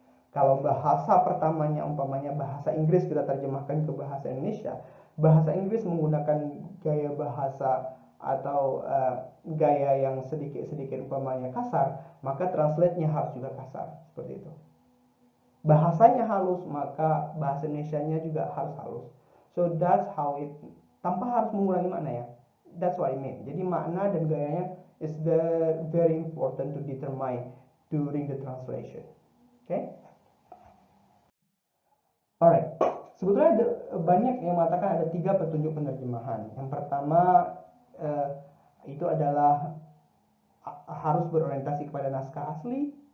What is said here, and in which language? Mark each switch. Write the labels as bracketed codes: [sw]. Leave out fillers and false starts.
[id] Kalau bahasa pertamanya umpamanya bahasa Inggris kita terjemahkan ke bahasa Indonesia, bahasa Inggris menggunakan gaya bahasa atau gaya yang sedikit-sedikit umpamanya kasar, maka translate-nya harus juga kasar, seperti itu. Bahasanya halus, maka bahasa Indonesianya juga harus halus. [en] So that's how it, [id] tanpa harus mengurangi makna ya. [en] That's what I mean. [id] Jadi makna dan gayanya [en] is very important to determine during the translation. Okay? Alright. [id] Sebetulnya banyak yang mengatakan ada 3 petunjuk penerjemahan. Yang pertama itu adalah harus berorientasi kepada naskah asli.